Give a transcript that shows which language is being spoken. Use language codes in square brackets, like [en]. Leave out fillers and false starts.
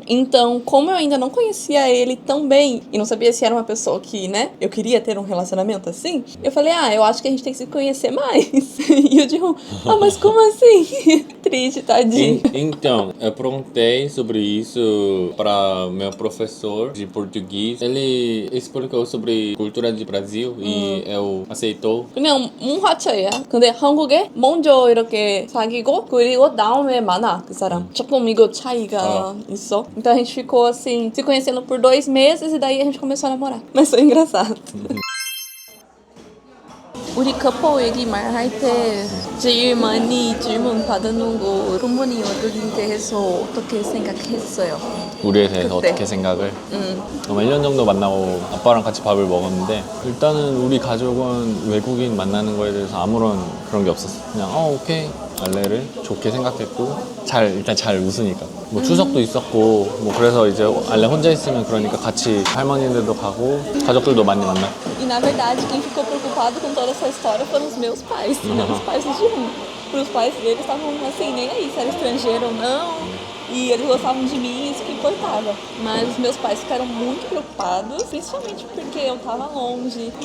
[pt] Então, como eu ainda não conhecia ele tão bem e não sabia se era uma pessoa que, né, eu queria ter um relacionamento assim, eu falei, eu acho que a gente tem que se conhecer mais. E o Jihun, mas como assim? Triste, tadinho. Então, eu perguntei sobre isso para meu professor de português. Ele explicou sobre cultura do Brasil e eu aceitou. [ko] 그냥 뭉화쳐야. 근데 한국에 먼저 이렇게 사귀고 그리고 다음에 만나 그 사람. 조금 이거 차이가 있어. [pt] Então a gente ficou assim, se conhecendo por 2 meses e daí a gente começou a namorar. Mas foi engraçado. [ko] 우리 커플 얘기 말할 때 제일 많이 질문 받는 거 부모님 어떻게 대해서 어떻게 생각했어요? 우리에 대해서 그때. 어떻게 생각을? 1년 정도 만나고 아빠랑 같이 밥을 먹었는데 일단은 우리 가족은 외국인 만나는 거에 대해서 아무런 그런 게 없었어. 그냥 오케이 알레를 좋게 생각했고 일단 잘 웃으니까 뭐 추석도 있었고 뭐 그래서 이제 알레 혼자 있으면 그러니까 같이 할머니들도 가고 가족들도 많이 만났고. [pt] E na verdade quem ficou preocupado com toda essa história foram os meus pais, não os pais do Jihun. Os pais deles estavam assim, nem aí se era estrangeiro ou não. E eles gostavam de mim, isso que importava. Mas os meus pais ficaram muito preocupados, principalmente porque eu tava longe.